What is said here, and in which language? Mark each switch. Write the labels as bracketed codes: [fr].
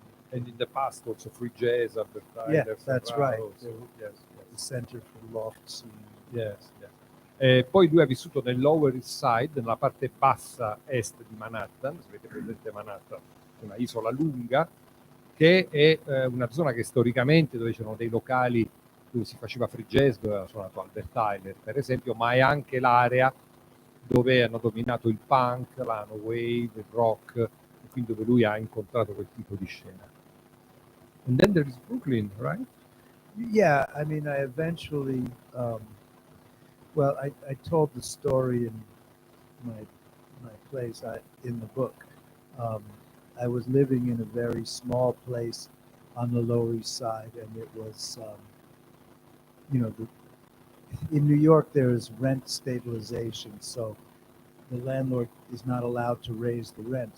[en] And in the past also free jazz, Albert Tyler, Yeah, that's [it] Sarà, [en] right. also. Yes. The center for loft scene. Yes. [it] Poi lui ha vissuto nel Lower East Side, nella parte bassa est di Manhattan, se avete presente Manhattan, una isola lunga, che è una zona che storicamente, dove c'erano dei locali dove si faceva free jazz, dove ha suonato Albert Tyler, per esempio, ma è anche l'area dove hanno dominato il punk, la no wave, il rock, e quindi dove lui ha incontrato quel tipo di scena. [en] And then there is Brooklyn, right? Yeah, I mean, I eventually, I told the story in my place in the book. I was living in a very small place on the Lower East Side, and it was, in New York there is rent stabilization, so the landlord is not allowed to raise the rent.